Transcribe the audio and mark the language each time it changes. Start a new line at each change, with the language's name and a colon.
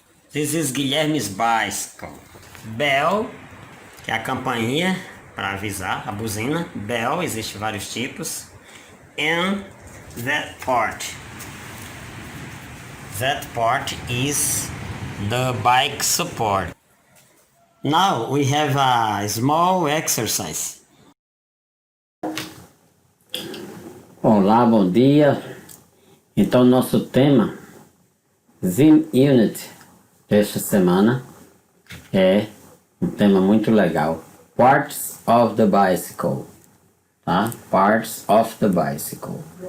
English: This is Guilherme's bicycle.
Portuguese: Bell, que é a campainha para avisar, a buzina. Bell, existe vários tipos.
English: And that part. That part is the bike support. Now we have a small exercise.
Portuguese: Olá, bom dia. Então, nosso tema Zim Unit desta semana é um tema muito legal.
English: Parts of the bicycle, tá? Parts of the bicycle.